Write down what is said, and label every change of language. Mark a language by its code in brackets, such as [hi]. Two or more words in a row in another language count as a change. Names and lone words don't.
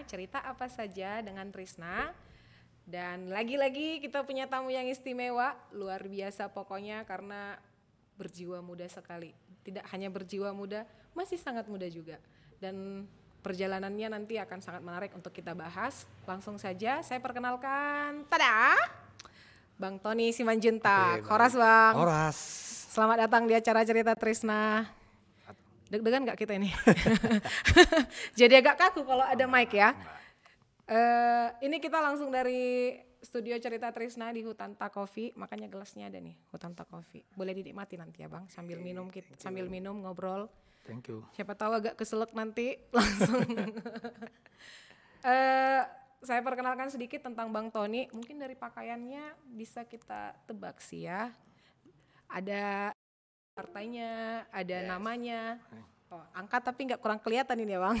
[id] Cerita apa saja dengan Trisna. Dan lagi-lagi kita punya tamu yang istimewa, luar biasa pokoknya karena berjiwa muda sekali. Tidak hanya berjiwa muda, masih sangat muda juga. Dan perjalanannya nanti akan sangat menarik untuk kita bahas. Langsung saja saya perkenalkan, tada, Bang Tony Simanjuntak. Horas Bang. Horas. Selamat datang di acara Cerita Trisna. Deg-degan gak kita ini? Jadi agak kaku kalau ada mic ya. Ini kita langsung dari studio Cerita Trisna di Hutanta Coffee, makanya gelasnya ada nih, Hutanta Coffee. Boleh dinikmati nanti ya Bang, sambil minum ngobrol. [en] Thank you. [id] Siapa tahu agak keselak nanti langsung. Saya perkenalkan sedikit tentang Bang Tony, mungkin dari pakaiannya bisa kita tebak sih ya. Ada partainya, ada namanya. Oh, angkat tapi nggak kurang kelihatan ini ya Bang.